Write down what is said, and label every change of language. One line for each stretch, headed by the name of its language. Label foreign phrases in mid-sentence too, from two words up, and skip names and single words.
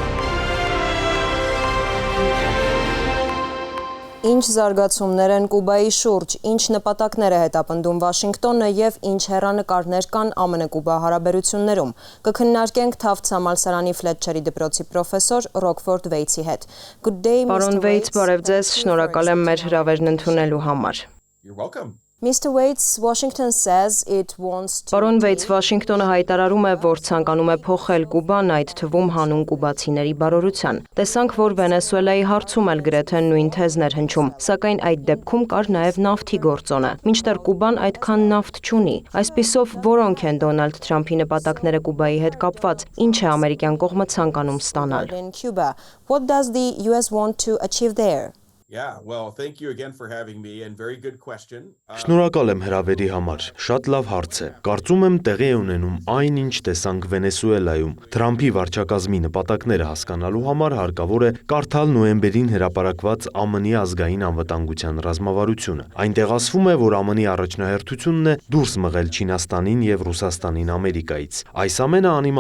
Armenian: Ինչ զարգացումներ են Կուբայի շուրջ, ինչ նպատակներ է հետապնդում Վաշինգտոնը եւ ինչ հեռանկարներ կան ԱՄՆ-Կուբա հարաբերություններում։ Կքննարկենք Թավթ համալսարանի Ֆլետչերի դպրոցի պրոֆեսոր Ռոքֆորդ Վեյթսի հետ։ Պարոն Վեյթս, բարև ձեզ, շնորհակալ եմ մեր հրավերն ընդունելու համար։
English: Mr. Waits, Washington says it wants to...
Armenian: Պարոն Վեյթս, Վաշինգտոնը հայտարարում է, որ ցանկանում է փոխել Կուբան, այդ թվում հանուն կուբացիների բարօրության։ Տեսանք, որ Վենեսուելայի հարցում էլ գրեթե նույն թեզն էր հնչում, սակայն այդ դեպքում կար նաև նավթի գործոնը։ Մինչդեռ Կուբան այդքան նավթ չունի։ Այսպիսով, որոնք են Դոնալդ Թրամփի նպատակները Կուբայի հետ կապված, ինչ է ամերիկյան կողմը ցանկանում ստանալ։
English: What does the US want to achieve there? Thank you again for having me and very good question.
Armenian: Շնորհակալ եմ հրավերի համար։ Շատ լավ հարց է։ Կարծում եմ տեղի է ունենում այն, ինչ տեսանք Վենեսուելայում։ Թրամփի վարչակազմի նպատակները հասկանալու համար հարկավոր է կարդալ նոյեմբերին հրապարակված ԱՄՆ-ի ազգային անվտանգության ռազմավարությունը։ Այնտեղ ասվում է, որ ԱՄՆ-ի առաջնահերթությունն է դուրս մղել Չինաստանին եւ Ռուսաստանին Ամերիկայից։ Այս ամենը անիմաստ